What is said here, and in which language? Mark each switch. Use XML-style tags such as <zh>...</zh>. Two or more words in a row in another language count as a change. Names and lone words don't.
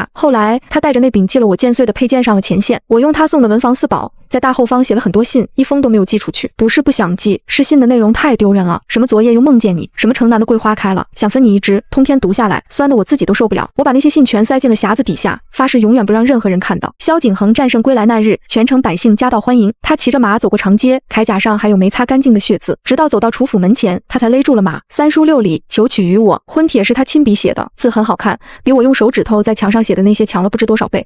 <zh>後來他帶着那柄寄了我劍穗的佩劍上了前線，我用他送的文房四寶在大後方寫了很多信，一封都沒有寄出去。不是不想寄，是信的內容太丟人了，什麼昨夜又夢見你，什麼城南的桂花開了，想分你一枝，通篇讀下來，酸得我自己都受不了。我把那些信全塞進了匣子底下，發誓永遠不讓任何人看到。蕭景恆戰勝歸來那日，全城百姓夾道歡迎，他騎着馬走過長街，鎧甲上還有沒擦乾淨的血漬，直到走到楚府門前，他才勒住了馬。3書6禮，求娶於我。婚帖是他親筆寫的，字很好看，比我用手指頭在牆上寫的那些強了不知多少倍。</zh>